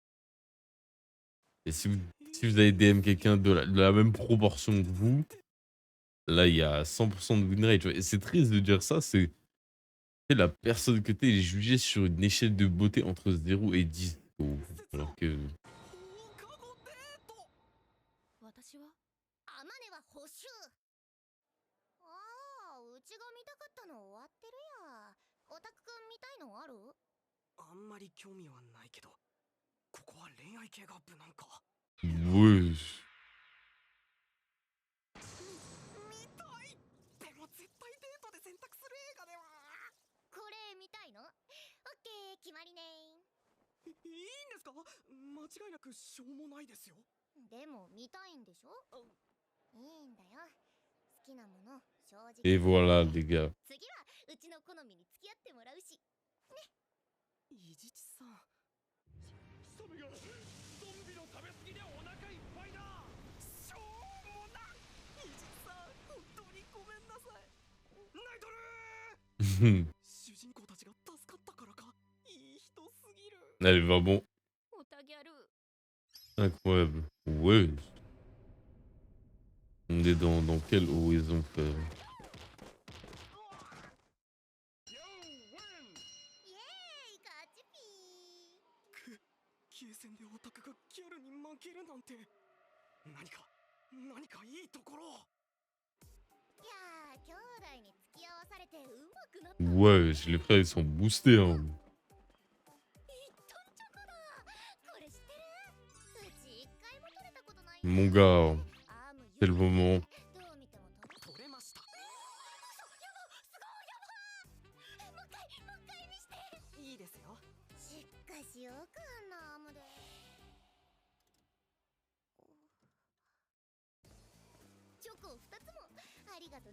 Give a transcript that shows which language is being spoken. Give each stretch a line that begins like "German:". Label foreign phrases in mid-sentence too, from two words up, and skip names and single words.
French: Et si vous avez DM quelqu'un de la même proportion que vous, là, il y a 100% de
English: win rate.
French: Tu vois. Et c'est triste de dire ça, c'est la personne que t'es est jugée sur une échelle de beauté entre 0 et 10. Alors que...
Japanese: 放課後デート。私はアマネは補修。ああ、うちが見たかったの終わってるや。オタクくん見たいのある？あんまり興味はないけど、ここは恋愛系が無難か。
French: Ouais.
Japanese: 見たい。でも絶対デートで選択する映画では。これ見たいの？オッケー、決まりね。いいんですか？間違いなくしょうもないですよ。でも見たいんでしょ？いいんだよ。好きなもの、正直。
French: Et voilà, les gars.
Japanese: 次はうちの好みに付き合ってもらうし。伊地知さん。サムがゾンビの食べ過ぎでお腹いっぱいだ。しょうもな。伊地知さん、本当にごめんなさい。ナイトルー。主人公たちが助かったからか。いい人すぎる。
French: Elle est vraiment
Japanese: オタギャル。
French: incroyable. Ouais. On est dans quel horizon, frère?
Japanese: ヨーウィン。イエーイ、勝ちピゲーセンでオタクがギャルに負けるなんて。何かいいところ。ー。いやー、兄弟に付き合わされてうまくなった。
French: Ouais, les frères, ils sont boostés, hein.
Japanese: これ知ってる？うち一回も取れたことない。
French: Mon gars,
Japanese: アーム
French: c'est le moment.
Japanese: どう見ても取れました。やば、もう一回見して。いいですよ。しかしよくあんなアームで。チョコ2つもありがとね。